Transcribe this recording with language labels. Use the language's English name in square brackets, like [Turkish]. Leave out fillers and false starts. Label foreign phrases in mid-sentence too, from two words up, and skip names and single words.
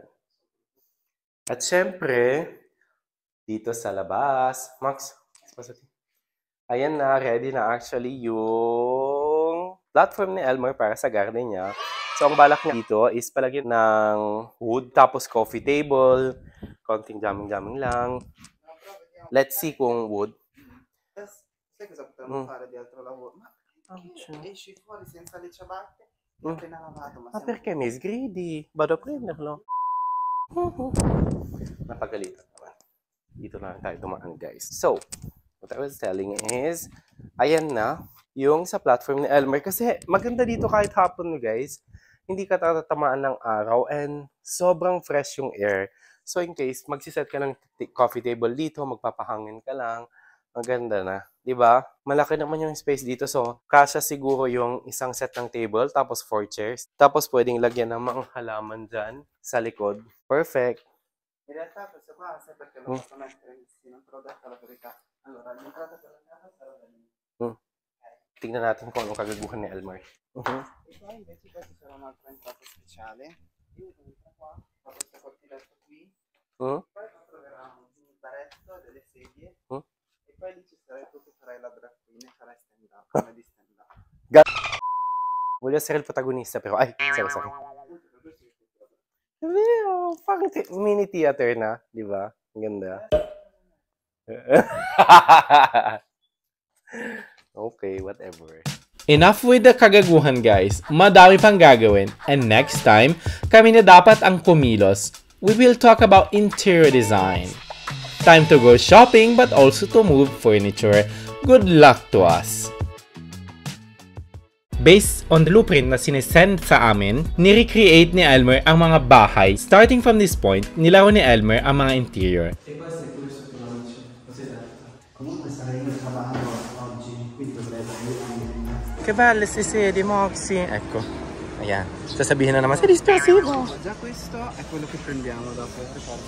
[Filipino] At syempre, dito sa labas, Max, ayan na, ready na actually yung platform ni Elmer para sa garden niya. So, ang balak niya dito is palagyan ng wood, tapos [English] coffee table, [Filipino] konting jamming-jamming lang. [English] Let's see kung wood. [Italian] Sai cosa potremmo fare di altro lavoro? Ma esci fuori senza le ciabatte? Appena lavato, ma Ma perché Miss Greedy? Vado a prenderlo. [Filipino] Napagalitan naman. Dito na tayo dumaan guys. [English] So, what I was telling is, [Filipino] ayan na, yung sa platform ni Elmer. Kasi maganda dito kahit hapon guys. Hindi ka tatamaan ng araw and sobrang fresh yung air. So in case, magsiset ka ng [English] coffee table [Filipino] dito, magpapahangin ka lang, maganda na. Diba? Malaki naman yung space dito. So, kasya siguro yung isang set ng table, tapos 4 chairs. Tapos pwedeng lagyan ng mga halaman dyan sa likod. Perfect. [Italian] in realtà questo qua sai perché lo posso mettere sì, non te l'ho detto la verità. Allora, l'entrata per la casa sarà da lì. [Filipino] Tingnan natin kung anong kagaguhan ni Elmer. [Italian] E poi invece questa sarà un'altra entrata speciale. Io entro qua, ho questo cortiletto qui. Poi troveranno un baretto e delle sedie. E poi lì ci sarai tu che farai la [English] drag queen [Italian] e farai [English] stand up, [Italian] come di [English] stand up. [Italian] Voglio essere il protagonista però. [Filipino] Ay, sorry. Vero, parang mini theater na, di ba? Ang ganda. [English] Okay, whatever. Enough with the [Filipino] kagaguhan guys, madami pang gagawin, [English] and next time, [Filipino] kami na dapat ang kumilos. [English] We will talk about interior design. Time to go shopping but also to move furniture. Good luck to us! based on the blueprint [Filipino] na sinesend sa amin, ni-recreate ni Elmer ang mga bahay. [English] Starting from this point, [Filipino] nilaro ni Elmer ang mga interior. [Italian] Che belle sì, di Moxie. Ecco. [Filipino] Ayan. Sasabihin na naman, [Italian] sei dispersivo. Già questo è quello che prendiamo dopo, ricorda.